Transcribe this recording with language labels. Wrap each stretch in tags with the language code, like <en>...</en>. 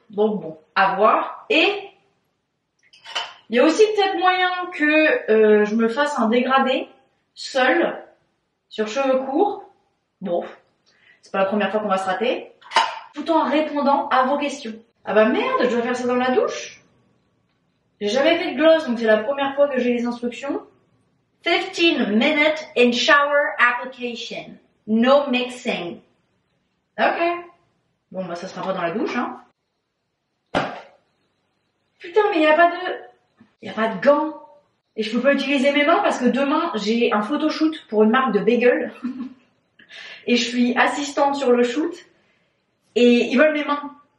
<fr>Donc bon, à voir. Et il y a aussi peut-être moyen que je me fasse un dégradé seul sur cheveux courts. Bon, c'est pas la première fois qu'on va se rater. Tout en répondant à vos questions. Ah bah merde, je dois faire ça dans la douche. J'ai jamais fait de gloss, donc c'est la première fois que j'ai les instructions.</fr> <en>15 minute in shower application. No mixing. Ok.</en> <fr>Bon bah ça sera pas dans la douche, hein. Putain, mais y a pas de gants. Et je peux pas utiliser mes mains parce que demain j'ai un photoshoot pour une marque de bagel. Et je suis assistante sur le shoot. Et ils veulent mes mains.</fr>